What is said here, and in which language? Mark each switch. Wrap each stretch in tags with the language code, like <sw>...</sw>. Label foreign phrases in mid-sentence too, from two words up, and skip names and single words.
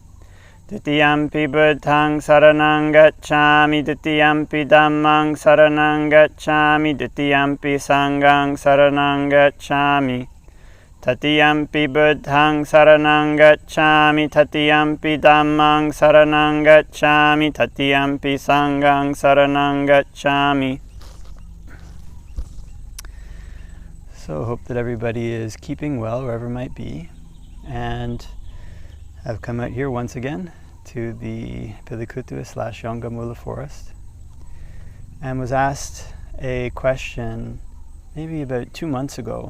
<pi>Titiyampi Buddhaṃ saranang gacchāmi, Titiyampi Dhammaṃ saranang gacchāmi, Titiyampi Sanghaṃ saranang gacchāmi. Tatiyampi Buddhaṃ saranang gacchāmi, Tatiyampi Dhammaṃ saranang gacchāmi, Tatiyampi Sanghaṃ saranang gacchāmi.</pi> <en>So hope that everybody is keeping well wherever it might be, and I've come out here once again to the Pilikutu/Yongamula forest and was asked a question maybe about 2 months ago.</en>